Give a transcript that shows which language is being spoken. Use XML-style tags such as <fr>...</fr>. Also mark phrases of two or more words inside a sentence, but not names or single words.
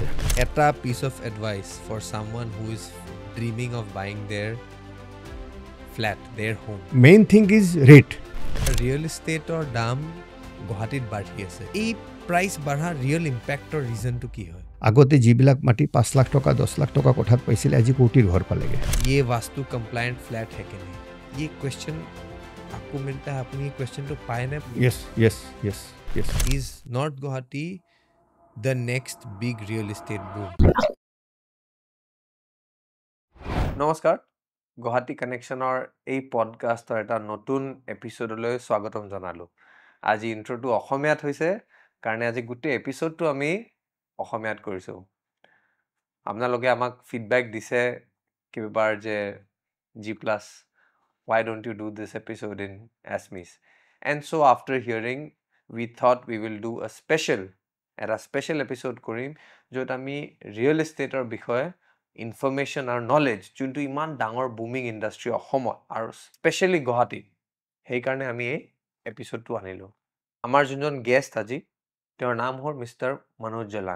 <en>এটা piece of advice for someone who is dreaming of buying their flat, their home. main thing is rate. real estate's</en> <as>দাম গুৱাহাটীত বাঢ়ি আছে। এই প্ৰাইচ বাঢ়া</as> <en>real impact's reason</en> <as>কি হয়? আগতে যিবিলাক মাটি 5 লাখ টকা 10 লাখ টকা কোঠাত পাইছিলে, আজি কোটিৰ ঘৰ পালেগে।</as> <hi>ये वास्तु</hi> <en>compliant flat</en> <hi>है कि नहीं, ये क्वेश्चन आपको मिलता है, अपनी क्वेश्चन तो पाए ना।</hi> <en>yes yes yes yes. Is North Guwahati the next big real estate boom?</en> <as>নমস্কাৰ, গুৱাহাটী কানেকশ্যনৰ এই পডকাষ্টৰ এটা নতুন এপিছ'ডলৈ স্বাগতম জনালোঁ। আজি ইণ্ট্ৰ'টো অসমীয়াত হৈছে কাৰণে আজি গোটেই এপিছ'ডটো আমি অসমীয়াত কৰিছোঁ। আপোনালোকে আমাক ফিডবেক দিছে কেইবাৰ যে G+,</as> <en>why don't you do this episode in Assamese? And so after hearing, we thought we will do a special episode</en> <as>কৰিম য'ত আমি</as> <en>real estate's</en> <as>বিষয়ে ইনফৰমেশ্যন আৰু নলেজ, যোনটো ইমান ডাঙৰ</as> <en>booming industry</en> <as>অসমত আৰু স্পেচিয়েলি গুৱাহাটীত, সেইকাৰণে আমি এই এপিছ'ডটো আনিলোঁ। আমাৰ যোনজন গেষ্ট আজি, তেওঁৰ নাম হ'ল মিষ্টাৰ মনোজ জালান।</as>